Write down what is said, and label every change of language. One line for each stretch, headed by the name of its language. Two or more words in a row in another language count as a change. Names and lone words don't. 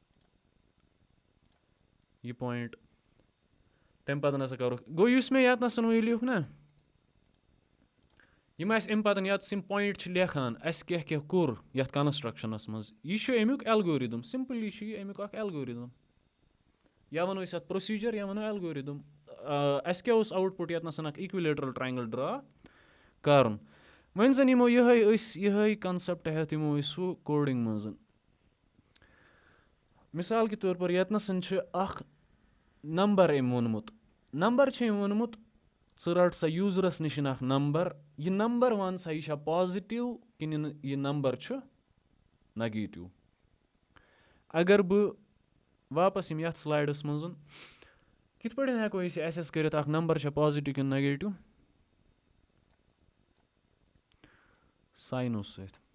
Kashmiri: یہِ پویِنٛٹ تَمہِ پَتہٕ ہَسا کَرو گوٚو یُس مےٚ ییٚتنَس وۄنۍ لیوٚکھ نا یِم اَسہِ اَمہِ پَتہٕ یَتَس یِم پویِنٛٹ چھِ لیکھان اَسہِ کیٛاہ کیٛاہ کوٚر یَتھ کَنَسٹرٛکشَنَس منٛز یہِ چھُ اَمیُک ایلگورِدٕم سِمپٕلی چھُ یہِ اَمیُک اَکھ ایلگورِدٕم یا وَنو أسۍ اَتھ پرٛوسیٖجَر یا وَنو ایلگورِدٕم اَسہِ کیٛاہ اوس آوُٹ پُٹ یَتنَس اَکھ
English: equilateral triangle draw
Kashmiri: کَرُن وۄنۍ زَن یِمو یِہوٚے کَنسٮ۪پٹ ہٮ۪تھ یِمو أسۍ سُہ کوڈِنٛگ منٛز
Urdu: مِثال کے طور پر
Kashmiri: ییٚتنَس چھِ اَکھ نمبر أمۍ ووٚنمُت نمبر چھِ أمۍ ووٚنمُت ژٕ رَٹ سا یوٗزرَس نِش اَکھ نمبر یہِ نمبر وَن سا یہِ چھا پازِٹِو کِنہٕ یہِ نمبر چھُ نَگیٹِو اگر بہٕ واپَس یِم یَتھ سٕلایڈَس منٛز کِتھ پٲٹھۍ ہٮ۪کو أسۍ یہِ اٮ۪سٮ۪س کٔرِتھ اَکھ نمبر چھا پازِٹِو کِنہٕ نَگیٹِو ساینو سۭتۍ